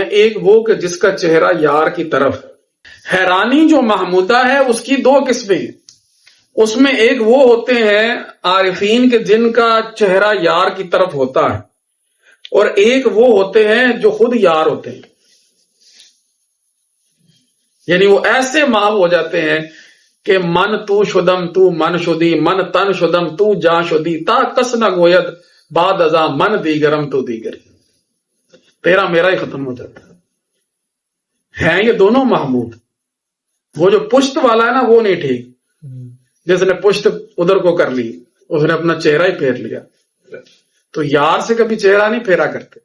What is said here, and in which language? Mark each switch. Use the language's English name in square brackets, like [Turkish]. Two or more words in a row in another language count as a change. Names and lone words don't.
[Urdu] ایک وہ کہ جس کا چہرہ یار کی طرف. حیرانی جو محمودہ ہے اس کی دو قسمیں ہیں. اس میں ایک وہ ہوتے ہیں عارفین کے جن کا چہرہ یار کی طرف ہوتا ہے، اور ایک وہ ہوتے ہیں جو خود یار ہوتے ہیں. یعنی وہ ایسے محو ہو جاتے ہیں کہ [Persian] من تو شدم تو من شدی، من تن شدم تو جا شدی، تا کس نہ گوید بعد ازاں من دیگرم تو دیگری. [Urdu] تیرا میرا ہی ختم ہو جاتا ہے. ہیں یہ دونوں محمود. وہ جو پشت والا ہے نا وہ نہیں ٹھیک، جس نے پشت ادھر کو کر لی، اس نے اپنا چہرہ ہی پھیر لیا. تو یار سے کبھی چہرہ نہیں پھیرا کرتے.